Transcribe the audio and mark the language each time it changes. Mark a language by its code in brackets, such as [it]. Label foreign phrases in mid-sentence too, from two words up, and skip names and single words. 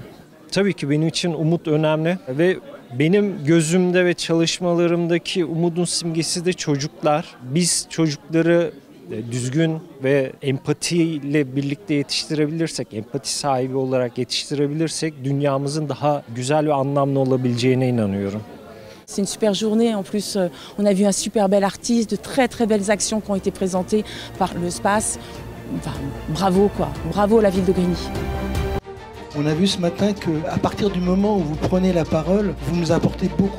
[tr] Tabii ki benim için umut önemli ve benim gözümde ve çalışmalarımdaki umudun simgesi de çocuklar. Biz çocukları düzgün ve empatiyle birlikte yetiştirebilirsek, empati sahibi olarak yetiştirebilirsek dünyamızın daha güzel ve anlamlı olabileceğine inanıyorum. [fr] C'est une super journée. En plus, on a vu un super bel artiste, de très très belles actions qui ont été présentées par le SPAS. enfin, bravo quoi, bravo la ville de Grigny. On a vu ce matin qu'à partir du moment où vous prenez la parole, vous nous apportez beaucoup.